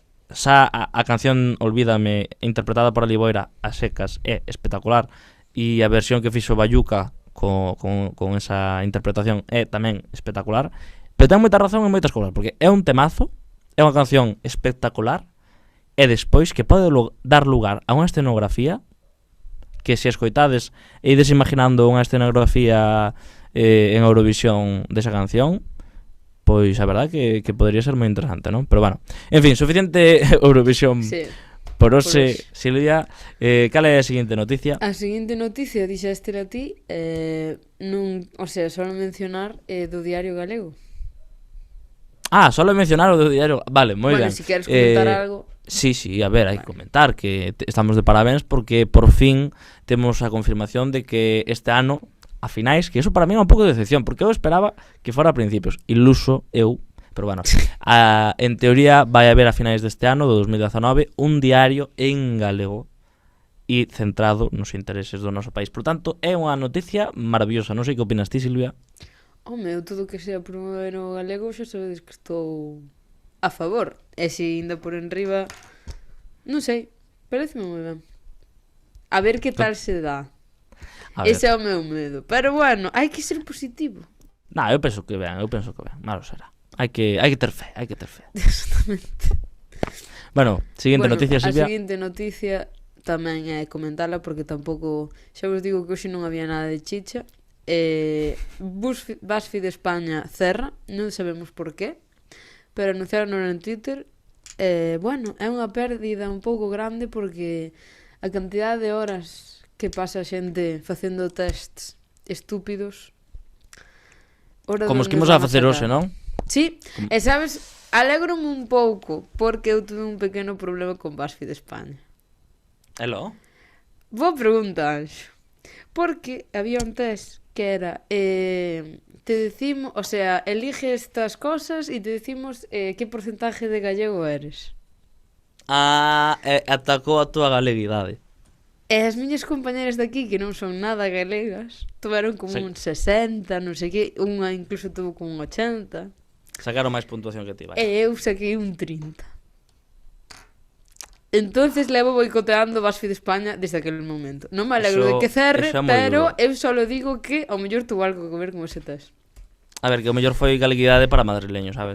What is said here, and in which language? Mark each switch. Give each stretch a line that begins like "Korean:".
Galician: xa a canción Olvídame interpretada por a Liboira a secas é espectacular, e a versión que fixo Bayuca con esa interpretación é tamén espectacular, pero ten moita razón en moitas cousas, porque é un temazo, é unha canción espectacular, e despois que pode dar lugar a unha escenografía que se escoitades e ides imaginando unha escenografía en Eurovisión desa canción, pois a verdade que podría ser moi interesante, non? Pero bueno, en fin, suficiente Eurovisión sí, por hoxe, Silvia. Cal é a seguinte noticia? A seguinte noticia, dixeste a ti, non, o sea, só mencionar do Diario Galego. Solo mencionar o do Diario. Vale, moi ben. Bueno, se queres comentar algo. Sí, a ver, hai que comentar que estamos de parabéns porque por fin temos a confirmación de que este ano, a finais, que eso para mí é un pouco de decepción, porque eu esperaba que fora a principios, iluso eu, pero bueno, en teoría vai haber a finais deste ano, do 2019, un diario en galego e centrado nos intereses do noso país. Por tanto, é unha noticia maravillosa. Non sei que opinas ti, Silvia. Home, eu todo que sea promover o galego xa sabedes que estou a favor. E se ainda por enriba, non sei, pareceme moi ben. A ver que tal se dá. Ese é o meu medo. Pero bueno, hai que ser positivo. Eu penso que ben, malo será. Hai que ter fe. Exactamente. Bueno, seguinte noticia, Silvia. A seguinte noticia tamén é comentarla porque tampouco, xa vos digo que hoxe non había nada de chicha. BuzzFeed España cerra, non sabemos por qué, pero anunciaron en Twitter. Bueno, é unha pérdida un pouco grande porque a cantidade de horas que pasa a xente facendo tests estúpidos, como os que imos a facer hoxe, non? Sí, e sabes, alégrome un pouco porque eu tuve un pequeno problema con BuzzFeed España. Elo? Boa pregunta, Anxo.
Spanish: Porque había un test que era te decimos, o sea, elige estas cosas e te decimos que porcentaje de gallego eres.
Galician: Atacou a túa galeguidade. E as miñas compañeras daqui, que non son nada galegas, tuveron como Sí. un 60, non sei que, unha incluso tuvo como un 80, Sacaron máis puntuación que ti, vai. e eu saquei un 30. Entonces levo boicoteando BuzzFeed España desde aquel momento. Non me alegro de que cerre, eso é moi pero duro. eu só digo que ao mellor tuvo algo que ver con ese test. A ver, que o mellor foi galeguidade para madrileños, sabes?